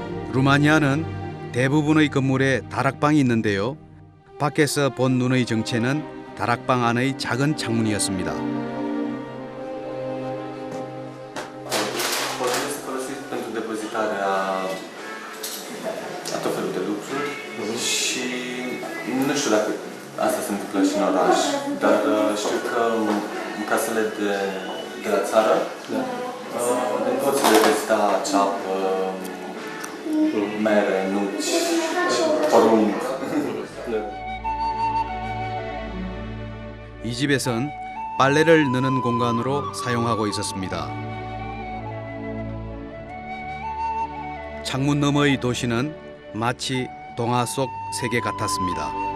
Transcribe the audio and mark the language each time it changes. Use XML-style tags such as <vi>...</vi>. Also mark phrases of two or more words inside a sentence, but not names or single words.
<ko>루마니아는 대부분의 건물에 다락방이 있는데요. 밖에서 본 눈의 정체는 다락방 안의 작은 창문이었습니다.</ko> <ro>Poate este folosit pentru depozitarea a tot felul de lucruri și nu știu dacă asta se întâmplă și în oraș, dar știu că în casele de la țară poți depozita ceapă, mere, nuci, porumb.</ro> <ko>이 집에선 빨래를 넣는 공간으로 사용하고 있었습니다. 창문 너머의 도시는 마치 동화 속 세계 같았습니다.</ko>